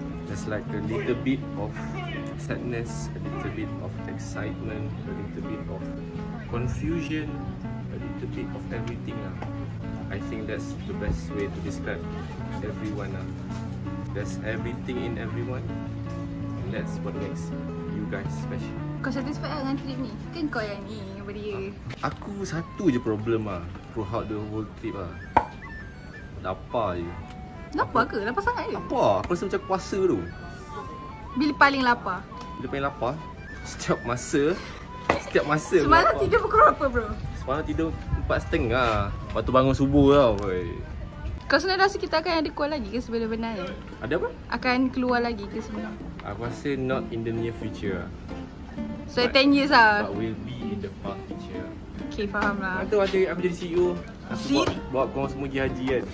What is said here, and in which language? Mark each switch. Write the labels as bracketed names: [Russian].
[English] There's like a little bit of sadness, a little bit of excitement, a little bit of confusion, a little bit of everything lah. I think that's the best way to describe everyone lah. There's everything in everyone, and that's what makes you guys special. [Malay] Kau satisfied dengan trip ni? Kan kau yang ni, yang beria. Aku satu je problem lah [English] throughout the whole trip [Malay] lah. Lapar je. Lapar ke? Lapar sangat ke? Lapar, aku rasa macam puasa tu. Bila paling lapar? Setiap masa Semalam tidur pukul berapa bro? Semalam tidur 4.30. Lepas tu bangun subuh tau. Kau sebenarnya rasa kita akan ada keluar lagi ke sebenarnya? Ada apa? Akan keluar lagi ke sebenarnya? Aku rasa [English] not in the near future. So 10 years lah. But will be in the far future. [Malay] Okay, faham lah. Nanti aku jadi CEO. Aku bawa korang semua pergi haji kan.